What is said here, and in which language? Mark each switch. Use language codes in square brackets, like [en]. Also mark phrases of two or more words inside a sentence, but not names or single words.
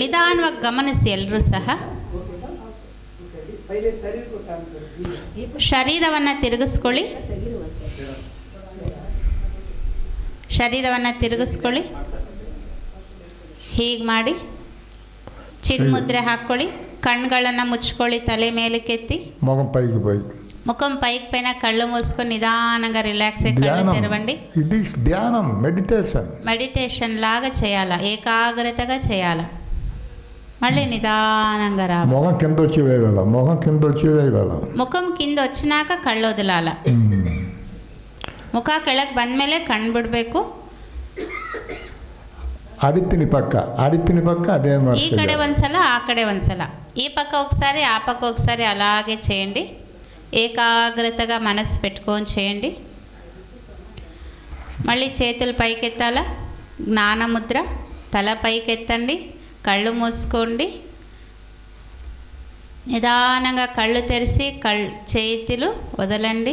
[kn] ನಿಧಾನವಾಗಿ ಗಮನಿಸಿ ಎಲ್ಲರೂ ಸಹ. ಶರೀರವನ್ನು ತಿರುಗಿಸ್ಕೊಳ್ಳಿ. ಹೀಗೆ ಮಾಡಿ ಚಿನ್ಮುದ್ರೆ ಹಾಕ್ಕೊಳ್ಳಿ. ಕಣ್ಣುಗಳನ್ನು ಮುಚ್ಕೊಳ್ಳಿ. తಲೆ ಮೇಲಕ್ಕೆತ್ತಿ, [te] ముఖం పైకి పైన కళ్ళు మూసుకొని నిదానంగా రిలాక్స్ అయ్యి కళ్ళు తెరవండి. [en] it is ధ్యానం, [te] మెడిటేషన్ లాగా చేయాలా, ఏకాగ్రతగా చేయాలా. మళ్ళీ నిదానంగా రా. ముఖం కింద వచ్చి ముఖం కింద వచ్చినాక కళ్ళు వదలాల. [kn] ಮುಖ ಕೆಳಗೆ ಬಂದಮೇಲೆ ಕಣ್ಣು ಬಿಡಬೇಕು. ಅಡಿತಿನಿ ಪಕ್ಕ ಅದೇ ಈ ಕಡೆ ಒಂದ್ಸಲ, ಆ ಕಡೆ ಒಂದ್ಸಲ, [te] ఈ పక్క ఒకసారి, ఆ పక్క ఒకసారి, అలాగే చేయండి. ఏకాగ్రతగా మనసు పెట్టుకొని చేయండి. మళ్ళీ చేతులు పైకెత్తాలా. జ్ఞానముద్ర. తల పైకెత్తండి, కళ్ళు మూసుకోండి. నిదానంగా కళ్ళు తెరిచి చేతులు వదలండి.